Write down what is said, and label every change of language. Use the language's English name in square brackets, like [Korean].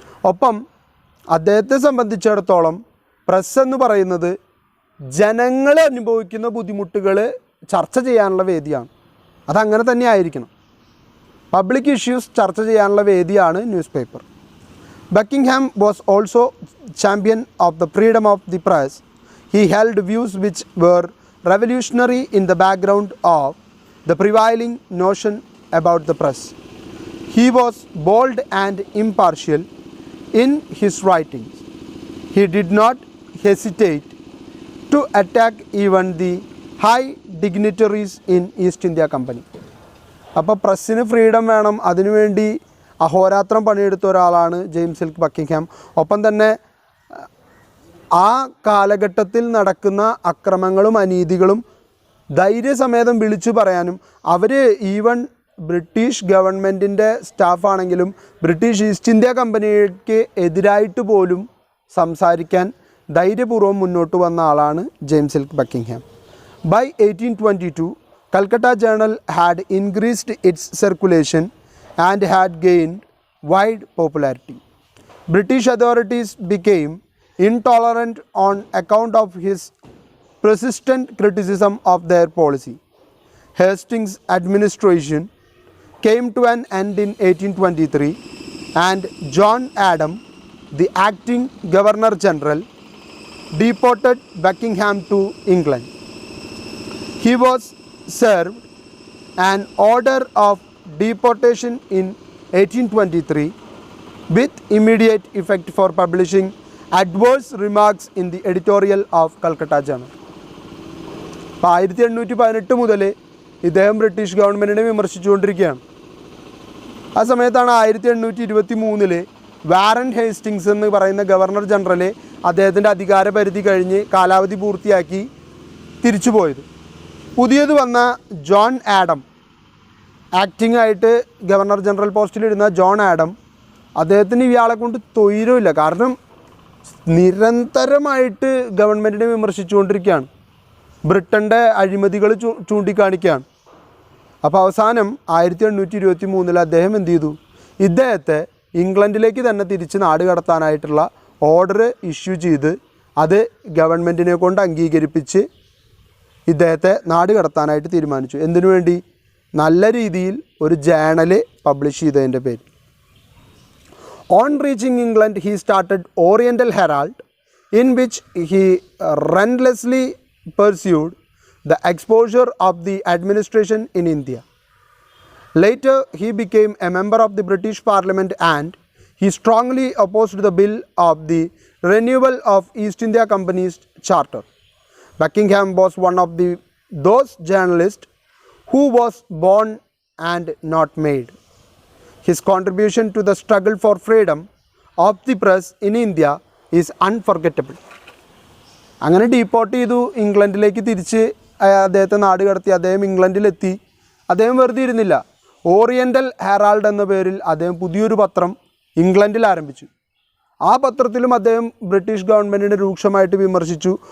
[Malayalam] ഒപ്പം അദ്ദേഹത്തെ സംബന്ധിച്ചിടത്തോളം പ്രസ് എന്ന് പറയുന്നത് ജനങ്ങൾ അനുഭവിക്കുന്ന ബുദ്ധിമുട്ടുകൾ ചർച്ച ചെയ്യാനുള്ള വേദിയാണ്. അതങ്ങനെ തന്നെ ആയിരിക്കണം. പബ്ലിക് ഇഷ്യൂസ് ചർച്ച ചെയ്യാനുള്ള വേദിയാണ് news paper. [English] Buckingham was also champion of the freedom of the press. He held views which were revolutionary in the background of the prevailing notion about the press. He was bold and impartial in his writings. He did not hesitate to attack even the high dignitaries in East India Company. [Malayalam] അപ്പോൾ പ്രസ്സിന് freedom വേണം, അതിനുവേണ്ടി അഹോരാത്രം പണിയെടുത്ത ഒരാളാണ് James elk Buckingham. ഒപ്പം തന്നെ ആ കാലഘട്ടത്തിൽ നടക്കുന്ന അക്രമങ്ങളും അനീതികളും ധൈര്യസമേതം വിളിച്ചു പറയാനും, അവർ ഈവൻ ബ്രിട്ടീഷ് ഗവൺമെൻറ്റിൻ്റെ സ്റ്റാഫാണെങ്കിലും ബ്രിട്ടീഷ് ഈസ്റ്റ് ഇന്ത്യ കമ്പനിക്ക് എതിരായിട്ട് പോലും സംസാരിക്കാൻ ധൈര്യപൂർവ്വം മുന്നോട്ട് വന്ന ആളാണ് James elk Buckingham. [English] By 1822, Calcutta Journal had increased its circulation and had gained wide popularity. British authorities became intolerant on account of his persistent criticism of their policy. Hastings' administration came to an end in 1823 and John Adam, the acting Governor General, deported Buckingham to England. He was served an order of deportation in 1823 with immediate effect for publishing adverse remarks in the editorial of Calcutta Journal. [Malayalam] 1818 മുതൽ ഇദ്ദേഹം British ഗവൺമെൻറ്റിനെ വിമർശിച്ചുകൊണ്ടിരിക്കുകയാണ്. ആ സമയത്താണ് 1823 Warren Hastings എന്ന് പറയുന്ന governor general അദ്ദേഹത്തിൻ്റെ അധികാരപരിധി കഴിഞ്ഞ് കാലാവധി പൂർത്തിയാക്കി തിരിച്ചു പോയത്. പുതിയത് വന്ന ജോൺ ആഡം, ആക്ടിംഗ് ആയിട്ട് ഗവർണർ ജനറൽ പോസ്റ്റിലിരുന്ന ജോൺ ആഡം, അദ്ദേഹത്തിന് ഇയാളെ കൊണ്ട് തൊയ്യലുമില്ല. കാരണം നിരന്തരമായിട്ട് ഗവൺമെൻറ്റിനെ വിമർശിച്ചുകൊണ്ടിരിക്കുകയാണ്, ബ്രിട്ടൻ്റെ അഴിമതികൾ ചൂണ്ടിക്കാണിക്കുകയാണ്. അപ്പോൾ അവസാനം 1823 അദ്ദേഹം എന്ത് ചെയ്തു, ഇദ്ദേഹത്തെ ഇംഗ്ലണ്ടിലേക്ക് തന്നെ തിരിച്ച് നാട് കടത്താനായിട്ടുള്ള ഓർഡർ ഇഷ്യൂ ചെയ്ത് അത് ഗവൺമെൻറ്റിനെ കൊണ്ട് അംഗീകരിപ്പിച്ച് ഇദ്ദേഹത്തെ നാട് കടത്താനായിട്ട് തീരുമാനിച്ചു. എന്തിനു വേണ്ടി? നല്ല രീതിയിൽ ഒരു ജേണൽ പബ്ലിഷ് ചെയ്തതിൻ്റെ പേര്. [English] On reaching England, he started Oriental Herald, in which he relentlessly pursued the exposure of the administration in India. Later, he became a member of the British Parliament and he strongly opposed the bill of the renewal of East India Company's charter. Buckingham was one of those journalists who was born and not made. His contribution to the struggle for freedom of the press in India is unforgettable. [Malayalam] അങ്ങനെ deport ചെയ്തു, ഇംഗ്ലണ്ടിലേക്ക് തിരിച്ച് അദ്ദേഹത്തെ നാട് കടത്തി. അദ്ദേഹം ഇംഗ്ലണ്ടിലെത്തി. അദ്ദേഹം വെറുതെ ഇരുന്നില്ല. Oriental Herald എന്ന പേരിൽ അദ്ദേഹം പുതിയൊരു പത്രം ഇംഗ്ലണ്ടിൽ ആരംഭിച്ചു. ആ പത്രത്തിലും അദ്ദേഹം ബ്രിട്ടീഷ് ഗവൺമെൻറ്റിനെ രൂക്ഷമായിട്ട് വിമർശിച്ചു.